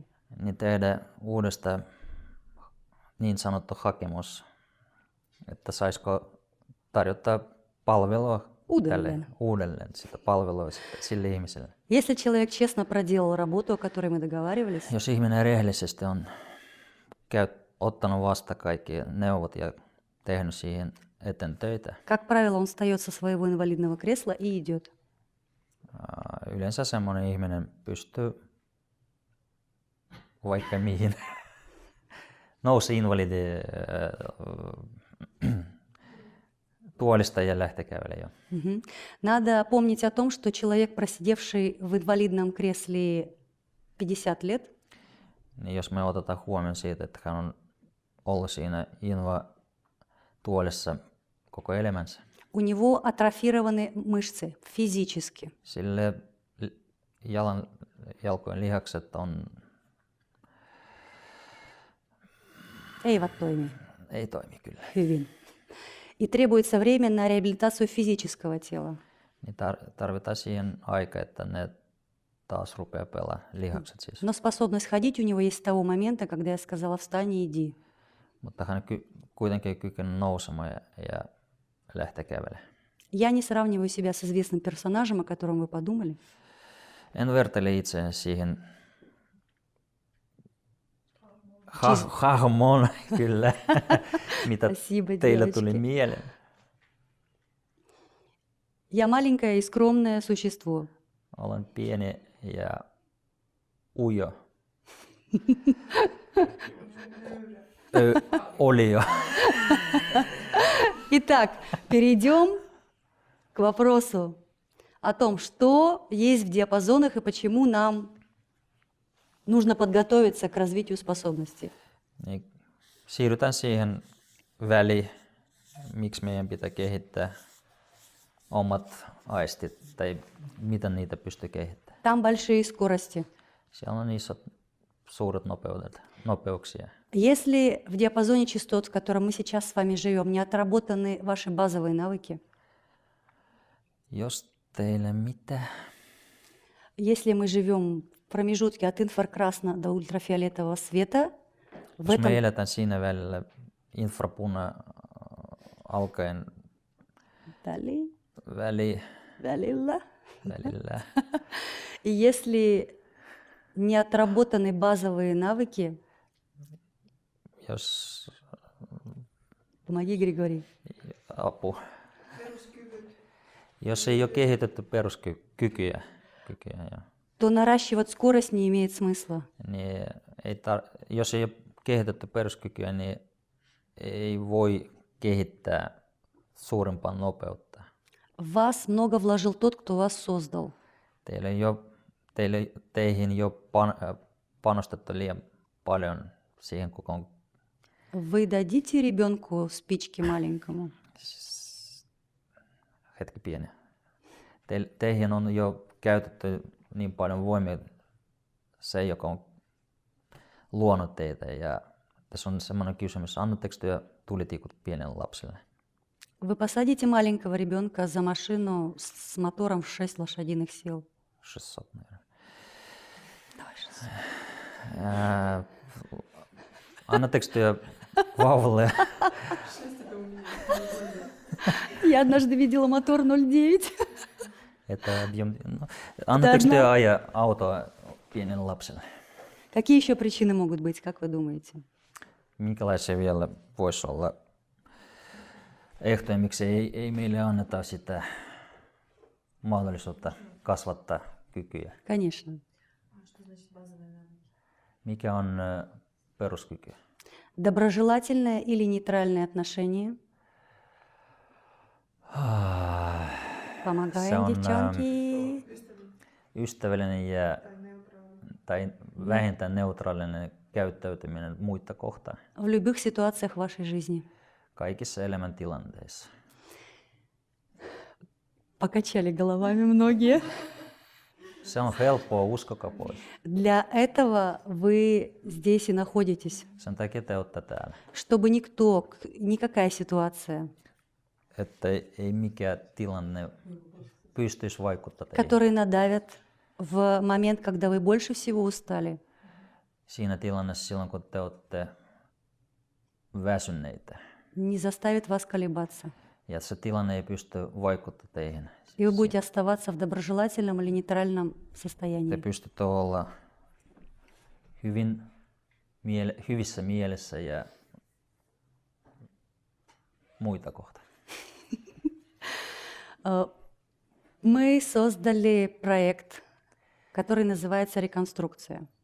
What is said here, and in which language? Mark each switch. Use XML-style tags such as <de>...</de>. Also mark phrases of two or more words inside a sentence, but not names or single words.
<fi>niin tehdä uudestaan niin sanottu hakemus, että saisiko tarjota palvelua uudelleen sitä palvelua sille ihmiselle.</fi> <ru>Если человек честно проделал работу, о которой мы договаривались,</ru> <fi>Jos ihminen rehellisesti on ottanut vasta kaikki neuvot ja tehnyt siihen eteen töitä,</fi> <ru>как правило, он встает со своего инвалидного кресла и идет.</ru> <fi>yleensä semmoinen ihminen pystyy vaikka mihin. Nousi invalidi tuolista ja lähtee kävelemään. Мгм.</fi> <ru>Надо помнить о том, что человек, просидевший в инвалидном кресле 50 лет,</ru> <fi>Niin jos me otetaan huomioon siitä, että hän on ollut siinä tuolissa koko elämänsä,</fi> <ru>у него атрофированы мышцы физически.</ru> <fi>sille jalkojen lihakset ei toimi kyllä. Hyvin.</fi> <ru>И требуется время на реабилитацию физического тела.</ru> <fi>Niin tarvitaan siihen aika, että ne taas rupeaa pelaamaan lihakset siis.</fi> <ru>Но способность ходить у него есть с того момента, когда я сказала «встань и иди».</ru> <fi>Mutta hän kuitenkin kykenee nousemaan ja lähteä kävelemään.</fi> <ru>Я не сравниваю себя с известным персонажем, о котором вы подумали.</ru> <fi>En vertaile itseäni siihen hahmoon kyllä, mitä</fi> <ru>Спасибо,</ru> <fi>teille tuli</fi> <ru>девочки.</ru> <fi>mieleen.</fi> <ru>Я маленькое и скромное существо.</ru> <fi>Olen pieni ja ujo. Olio.</fi> <ru>Итак, перейдем к вопросу о том, что есть в диапазонах и почему нам нужно подготовиться к развитию способностей.</ru> <fi>Niin, siirrytään siihen väliin, miksi meidän pitää kehittää omat aistit tai miten niitä pystyy kehittämään.</fi> <ru>Там большие скорости.</ru> <fi>Siellä on suuret nopeuksia.</fi> <ru>Если в диапазоне частот, в котором мы сейчас с вами живем, не отработаны ваши базовые навыки,</ru> <fi>Jos teille mitä,</fi> <ru>если мы живем в промежутке от инфракрасного до ультрафиолетового света, в</ru> <fi>jos me</fi> <ru>этом</ru> <fi>eletään siinä välillä infrapuna alkaen välillä,</fi> <ru>и если не отработаны базовые навыки,</ru> <fi>jos</fi> <ru>помоги, Григорий,</ru> <fi>jos ei ole kehitetty peruskykyjä,</fi> <ru>то наращивать скорость не имеет смысла.</ru> <fi>niin jos ei ole kehitetty peruskykyä, niin ei voi kehittää suurempaa nopeutta.</fi> <ru>В вас много вложил тот, кто вас создал.</ru> <fi>Teihin jo panostettu liian paljon siihen koko.</fi> <ru>Вы дадите ребенку спички маленькому?</ru> <fi>Hetki pieni. Teihin on jo käytetty niin paljon voimia se, joka on luonut teitä. Ja tässä on semmoinen kysymys, annatteko te tulitikut pienelle lapselle?</fi> <ru>Вы посадите маленького ребенка за машину с мотором в 6 лошадиных сил? 600, наверное. Давай 600.</ru> <fi>Annatteko te vauvalle?</fi> <ru>Я однажды видела мотор 0,9.</ru> <fi>No, annatteko te</fi> <ru>одна.</ru> <fi>ajaa autoa pienelle lapselle?</fi> <ru>Какие еще причины могут быть, как вы думаете?</ru> <fi>Minkälaisia vielä voisi olla ehtoja, miksi ei meille anneta sitä mahdollisuutta kasvattaa kykyjä?</fi> <ru>Конечно.</ru> <fi>Mikä on peruskyky?</fi> <ru>Доброжелательное или нейтральное отношение. Помогаем,</ru> <fi>on,</fi> <ru>девчонки.</ru> <fi>Ystävällinen ja, tai vähintään neutraalinen käyttäytyminen muita kohtaan</fi> <ru>В любых ситуациях вашей жизни.</ru> <fi>kaikissa elämäntilanteissa.</fi> <ru>Покачали головами многие.</ru> <fi>Se on helppoa, uskokaa pois.</fi> <ru>Для этого вы здесь и находитесь,</ru> <fi>Sen takia te olette täällä.</fi> <ru>чтобы никто, никакая ситуация,</ru> <fi>Että ei mikään tilanne pystyisi vaikuttamaan teihin.</fi> <ru>которые надавят в момент, когда вы больше всего устали,</ru> <fi>Siinä tilanteessa silloin, kun te olette väsyneitä.</fi> <ru>не заставит вас колебаться.</ru> <fi>Ja se tilanne ei pysty vaikuttamaan teihin.</fi> <ru>И вы будете оставаться в доброжелательном или нейтральном</ru> <fi>Te</fi> <ru>состоянии.</ru> <fi>pystytte olla hyvissä mielessä ja muita kohtaan.</fi> <ru>Мы создали проект, который называется «Реконструкция».</ru>